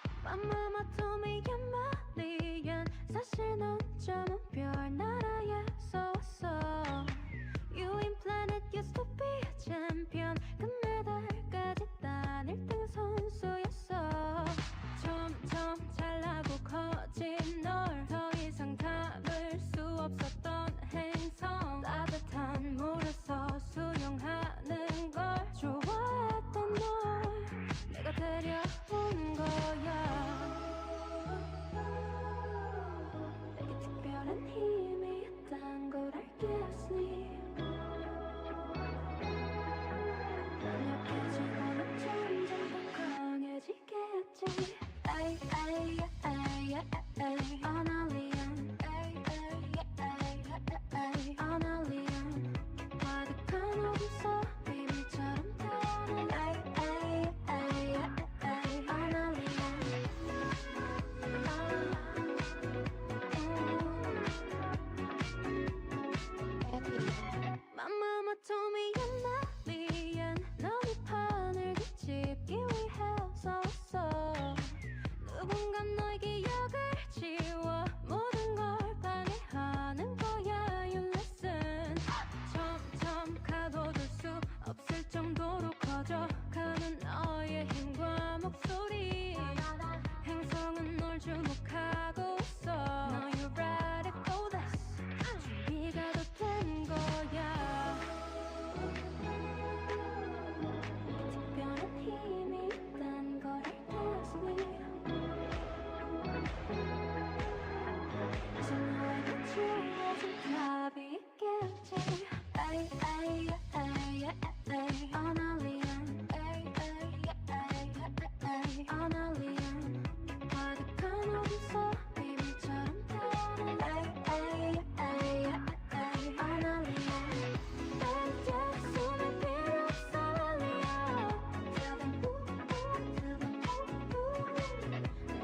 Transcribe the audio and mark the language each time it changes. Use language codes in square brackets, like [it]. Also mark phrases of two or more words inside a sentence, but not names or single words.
[en] My mama told me you're my alien. [ko] 사실 넌 점은 별나라에서 왔어. [en] You in planet used to be a champion. [ko] 금메달까지 딴 1등 선수였어. 점점 잘나고 커진 널 더 이상 담을 수 없었던 행성. 따뜻한 물에서 수영하는 걸 좋아했던 널 내가 데려온 거야. 내게 특별한 힘이 있단 걸 알겠니? 난 약해지고는 점점 더 강해지겠지. [en] Ay, ay, ay, ay, ay, an alien. Ay, ay, ay, ay, ay, an alien. [ko] 가득한 어둠 속 비밀처럼 타는 [en] Ay, ay, ay, ay, an alien. My mama told me you're not alien. [ko] 넌 이 판을 뒤집기 위해서 왔어. 누군가 너의 기억을 지워 모든 걸 방해하는 거야. [en] You listen. [ko] 점점 가둬둘 수 없을 정도로 커져가는 너의 힘과 목소리. 행성은 널 주목하고 있어. [en] Now you're ready for this. [ko] 준비가 더 된 거야. 특별한 힘이 있단 걸 알겠니? 이제 너에게 주어진 답이 있겠지. [en] Ay, ay, ay, ay, ay, an alien. Ay, ay, ay, ay, ay, an alien. [ko] 가득한 어둠 속 비밀처럼 타는 [en] Ay, ay, ay, ay, an alien. [ko] 이제 숨을 필요 없어 alien. [en] Tell them who, tell them who.